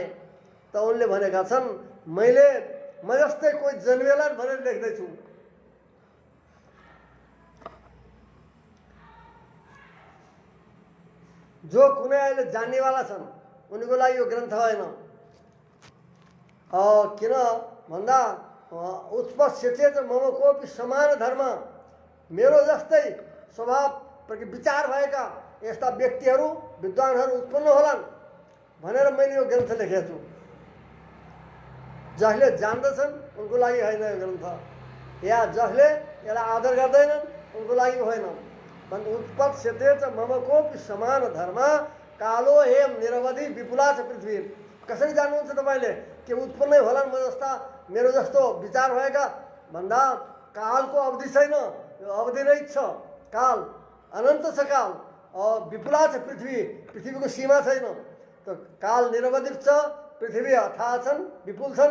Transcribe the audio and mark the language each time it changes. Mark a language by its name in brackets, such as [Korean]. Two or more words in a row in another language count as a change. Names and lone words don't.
[Nepali] त उनले भनेका छन् म जस्तै कोही जन्मेला भनेर लेख्दैछु। जो कुनै अहिले जान्नेवाला छन् उनीको लागि यो ग्रन्थ होइन। किन भन्दा [Sanskrit] उत्पत्स्यते च मम कोपि समान धर्म, [Nepali] मेरो जस्तै स्वभाव प्रति विचार भएका यस्ता व्यक्तिहरू विद्वानहरू उत्पन्न होलान् भनेर मैले यो ग्रन्थ लेखेको छु। जसले जान्दछन् उनको लागि होइन यो ग्रन्थ, या जसले यसलाई आदर गर्दैनन् उनको लागि होइन। [Sanskrit] उत्पत्स्यते च मम कोपि समान धर्म, कालो हेम निरवधि विपुला छ पृथ्वी। [Nepali] कसरी जान्नुहुन्छ तपाईँले के उत्पन्नै होलान् मेरो जस्तो विचार भएका भन्दा कालको अवधि छैन, यो अवधि रहित छ। काल अनन्त छ, काल विपुला छ पृथ्वी, पृथ्वीको सीमा छैन। त काल निरवधि छ, पृथ्वी अथाह छन्, विपुल छन्।